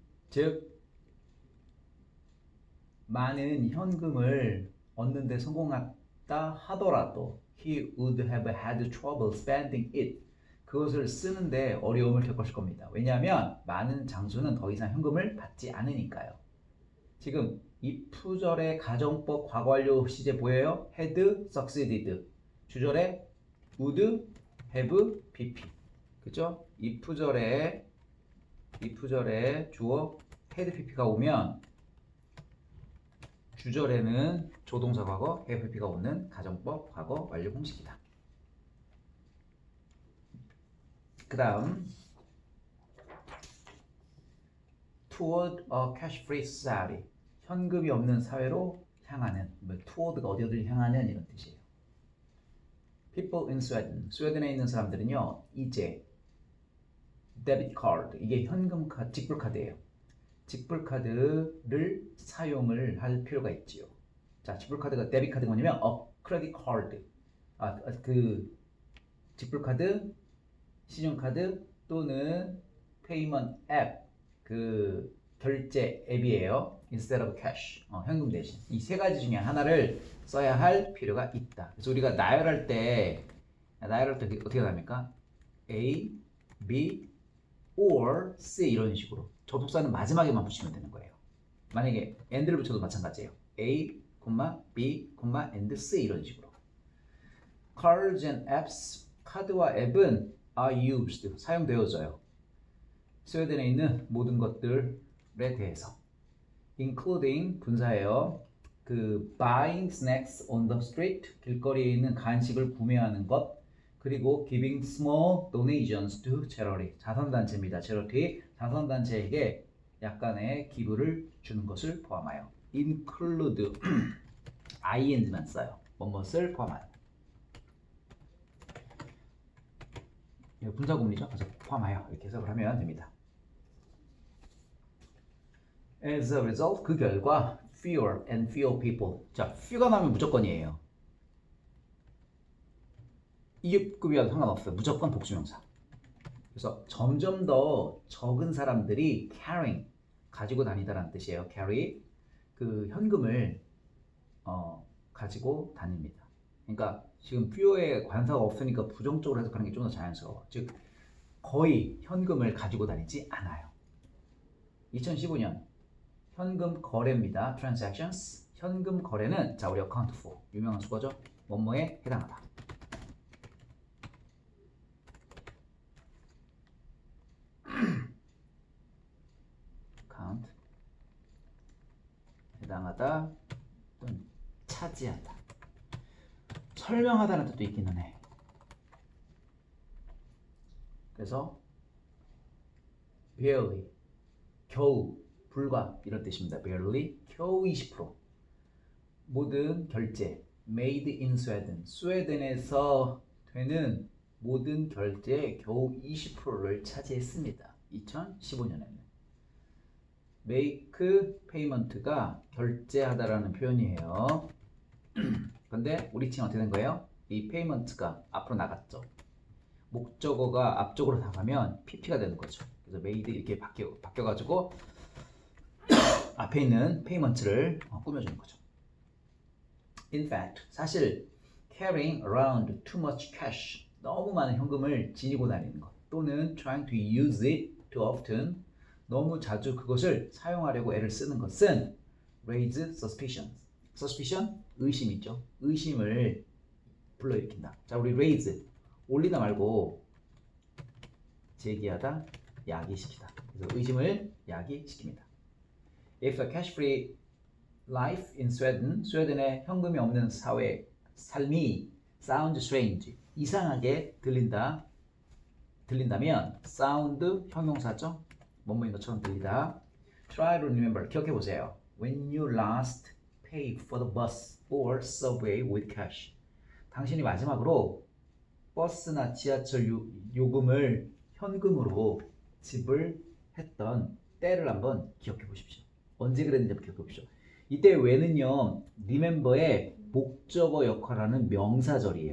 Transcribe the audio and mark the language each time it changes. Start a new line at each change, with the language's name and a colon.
Korean: 즉 많은 현금을 얻는 데 성공했다 하더라도
English: he would have had trouble spending it.
Korean: 그것을 쓰는데 어려움을 겪을 겁니다. 왜냐하면 많은 장수는 더 이상 현금을 받지 않으니까요. 지금 if절의 가정법 과거완료 시제 보여요? had succeeded. 주절에 would have pp. 그죠? if절에 주어 had pp가 오면 주절에는 조동사 과거 have pp가 오는 가정법 과거 완료 공식이다. 그 다음
English: toward a cash-free society.
Korean: 현금이 없는 사회로 향하는, toward가 어디를 향하는 이런 뜻이에요.
English: People in Sweden.
Korean: 스웨덴에 있는 사람들은요, 이제 데비트 카드, 이게 현금 카드, 직불 카드예요. 직불 카드를 사용을 할 필요가 있지요. 자, 직불 카드가 데비트 카드가 뭐냐면 크레딧 카드. 그 직불 카드, 신용 카드 또는 페이먼트 앱, 그 결제 앱이에요. instead of cash. 현금 대신. 이 세 가지 중에 하나를 써야 할 필요가 있다. 그래서 우리가 나열할 때 어떻게 합니까? A, B, or C 이런 식으로. 접속사는 마지막에만 붙이면 되는 거예요. 만약에 and를 붙여도 마찬가지예요. A, B, and C 이런 식으로.
English: Cards and apps.
Korean: 카드와 앱은 are used. 사용되어져요. 스웨덴에 있는 모든 것들에 대해서. including 분사예요.
English: 그 buying snacks on the street,
Korean: 길거리에 있는 간식을 구매하는 것, 그리고
English: giving small donations to charity,
Korean: 자선단체입니다. charity, 자선단체에게 약간의 기부를 주는 것을 포함하여. include ing만 써요. 뭐뭇을 포함하여. 분사구문이죠. 그래서 포함하여 이렇게 해석을 하면 됩니다.
English: As a result,
Korean: 그 결과
English: fewer and fewer people.
Korean: 자, few가 나오면 무조건이에요. 이급이와도 상관없어요. 무조건 복수명사. 그래서 점점 더 적은 사람들이 carrying, 가지고 다니다라는 뜻이에요. carry, 그 현금을 가지고 다닙니다. 그러니까 지금 fewer에 관사가 없으니까 부정적으로 해석하는 게 좀 더 자연스러워. 즉 거의 현금을 가지고 다니지 않아요. 2015년 현금 거래입니다. transactions. 현금 거래는 자, 우리 account for 유명한 수거죠. 뭐뭐에 해당하다. account 해당하다 또는 차지하다. 설명하다는 뜻도 있기는 해. 그래서 barely 겨우 불과 이런 뜻입니다. barely 겨우 20%. 모든 결제 made in Sweden. 스웨덴에서 되는 모든 결제의 겨우 20%를 차지했습니다. 2015년에는. make payment가 결제하다라는 표현이에요. 근데 우리 팀 어떻게 된 거예요? 이 페이먼트가 앞으로 나갔죠. 목적어가 앞쪽으로 나가면 PP가 되는 거죠. 그래서 made 이렇게 바뀌어가지고 앞에 있는 페이먼트를 꾸며주는 거죠.
English: In fact, 사실 carrying around too much cash,
Korean: 너무 많은 현금을 지니고 다니는 것 또는
English: trying to use it too often,
Korean: 너무 자주 그것을 사용하려고 애를 쓰는 것은
English: raise suspicion.
Korean: suspicion? 의심이죠. 의심을 불러일으킨다. 자, 우리 raise, 올리다 말고 제기하다, 야기시키다. 그래서 의심을 야기시킵니다.
English: If a cash-free life in Sweden,
Korean: 스웨덴의 현금이 없는 사회, 삶이
English: sound strange,
Korean: 이상하게 들린다면 sound 형용사죠. 뭐뭐인 것처럼 들리다.
English: Try to remember,
Korean: 기억해 보세요.
English: When you last paid for the bus or subway with cash.
Korean: 당신이 마지막으로 버스나 지하철 요금을 현금으로 지불했던 때를 한번 기억해 보십시오. 언제 그랬는지 기억해 보십시오. 이때 when은요, remember의 목적어 역할하는 명사절이에요.